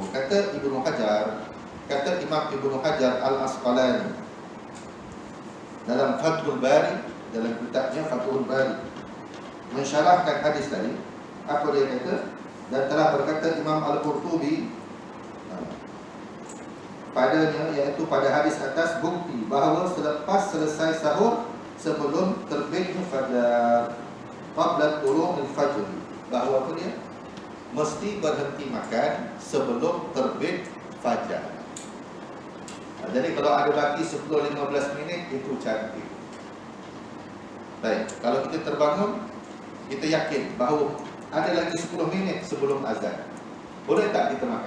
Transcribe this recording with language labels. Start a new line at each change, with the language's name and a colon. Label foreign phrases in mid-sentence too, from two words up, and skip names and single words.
Malay: Kata Imam Ibnu Hajar Al-Asqalani dalam Fathul Bari, dalam kitabnya Fathul Bari, mensyarahkan hadis tadi. Apa dia kata? Dan telah berkata Imam Al-Qurtubi padanya, iaitu pada hadis atas, bukti bahawa selepas selesai sahur sebelum terbitnya fajar,
Arabic: قبل طلوع الفجر,
Malay: bahawa apa dia? Mesti berhenti makan sebelum terbit fajar. Jadi kalau ada baki 10-15 minit, itu cantik. Baik, kalau kita terbangun, kita yakin bahawa ada lagi 10 minit sebelum azan, boleh tak kita makan?